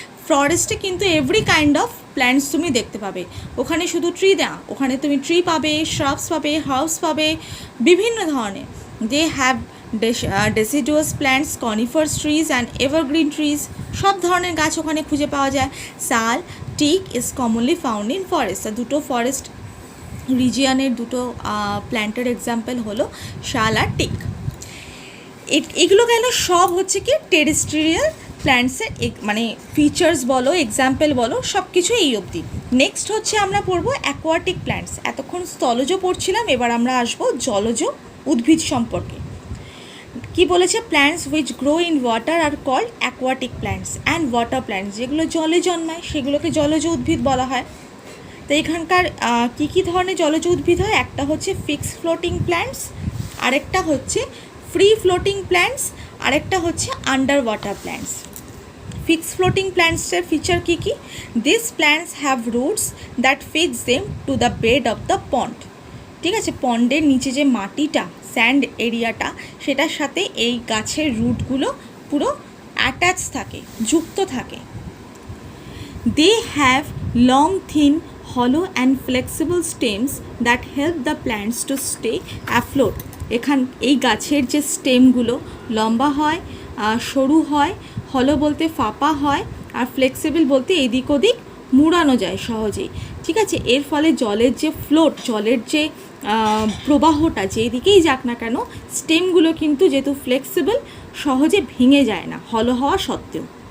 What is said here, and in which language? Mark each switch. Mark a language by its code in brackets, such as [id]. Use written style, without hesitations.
[bn] ফরেস্টে কিন্তু every kind of plants তুমি দেখতে পাবে। ওখানে শুধু ট্রি না, ওখানে তুমি ট্রি পাবে, শ্রাবস পাবে, হার্বস পাবে, বিভিন্ন ধরনের। [en] they have deciduous plants, conifers trees and evergreen trees, [bn] সব ধরনের গাছ ওখানে খুঁজে পাওয়া যায়। [en] Sal, teak is commonly found in forest। [bn] দুটো ফরেস্ট রিজিয়নের দুটো প্ল্যান্টের এক্সাম্পল হলো শাল আর টিক। এগুলো গেল সব হচ্ছে কি টেরেস্ট্রিয়াল প্ল্যান্টসের মানে ফিচার্স বলো, এক্সাম্পল বলো, সব কিছু এই অবধি। নেক্সট হচ্ছে আমরা পড়বো অ্যাকোয়াটিক প্ল্যান্টস। এতক্ষণ স্থলজ পড়ছিলাম, এবার আমরা আসবো জলজ উদ্ভিদ সম্পর্কে। [en] কি বলেছে, plants which grow in water are called aquatic plants and water plants. [bn] যেগুলো জলে জন্মায় সেগুলোকে জলজ উদ্ভিদ বলা হয়। তো এখানকার কী কী ধরনের জলজ উদ্ভিদ হয়, একটা হচ্ছে ফিক্সড ফ্লোটিং প্ল্যান্টস, আরেকটা হচ্ছে ফ্রি ফ্লোটিং প্ল্যান্টস, আরেকটা হচ্ছে under water plants. Fixed floating প্ল্যান্টসের feature key key, [en] This plants have roots that fix them to the bed of the pond. [bn] ঠিক আছে, পন্ডের নিচে যে মাটিটা, স্যান্ড এরিয়াটা, সেটার সাথে এই গাছের রুটগুলো পুরো অ্যাটাচ থাকে, যুক্ত থাকে। [en] They have long, thin, hollow and flexible stems that help the plants to stay afloat। [bn] এই গাছের যে স্টেমগুলো লম্বা হয়, সরু হয়, হলো বলতে ফাঁপা হয়, আর ফ্লেক্সিবল বলতে এদিক ওদিক মুড়ানো যায় সহজেই। ঠিক আছে, এর ফলে জলের যে ফ্লোট, জলের যে প্রবাহটা যেদিকেই যাক না কেন, স্টেমগুলো কিন্তু যেহেতু ফ্লেক্সিবল সহজে ভেঙে যায় না হলো হওয়া সত্ত্বেও।